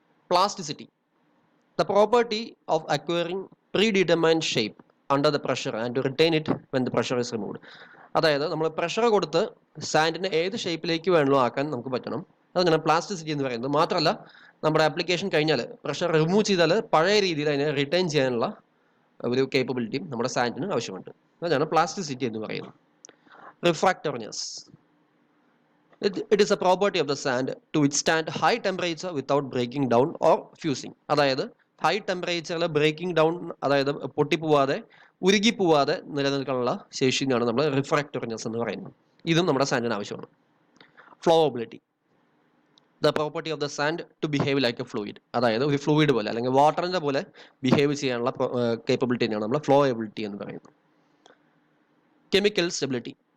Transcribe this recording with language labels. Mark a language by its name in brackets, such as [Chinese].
[English] Plasticity, the property of acquiring predetermined shape under the pressure and to retain it when the pressure is removed. [Malayalam] അതായത് നമ്മൾ pressure കൊടുത്ത് സാൻഡിനെ ഏത് ഷേപ്പിലേക്ക് വേണമല്ലോ ആക്കാൻ നമുക്ക് പറ്റണം. അതാണ് പ്ലാസ്റ്റിസിറ്റി എന്ന് പറയുന്നത്. മാത്രമല്ല നമ്മുടെ ആപ്ലിക്കേഷൻ കഴിഞ്ഞാൽ പ്രഷർ റിമൂവ് ചെയ്താൽ പഴയ രീതിയിൽ അതിനെ റിട്ടേൺ ചെയ്യാനുള്ള ഒരു കേപ്പബിലിറ്റിയും നമ്മുടെ സാൻഡിന് ആവശ്യമുണ്ട്. അതാണ് പ്ലാസ്റ്റിസിറ്റി എന്ന് പറയുന്നത്. [English] Refractoriness. It is a property of the sand to withstand high temperature without breaking down or fusing. [Malayalam] അതായത് ഹൈ ടെമ്പറേച്ചറിൽ ബ്രേക്കിംഗ് ഡൗൺ, അതായത് പൊട്ടിപ്പോവാതെ ഉരുകിപ്പോവാതെ നിലനിൽക്കാനുള്ള ശേഷിയാണ് നമ്മൾ റിഫ്രാക്റ്റർനെസ് എന്ന് പറയുന്നത്. ഇതും നമ്മുടെ സാൻഡിന് ആവശ്യമാണ്. ഫ്ലോവബിലിറ്റി. [English] The property of the sand to behave like a fluid. [Malayalam] അതായത് ഒരു ഫ്ലൂയിഡ് പോലെ അല്ലെങ്കിൽ വാട്ടറിന്റെ പോലെ ബിഹേവ് ചെയ്യാനുള്ള കേപ്പബിലിറ്റി തന്നെയാണ് നമ്മൾ ഫ്ലോവബിലിറ്റി എന്ന് പറയുന്നത്. Chemical stability.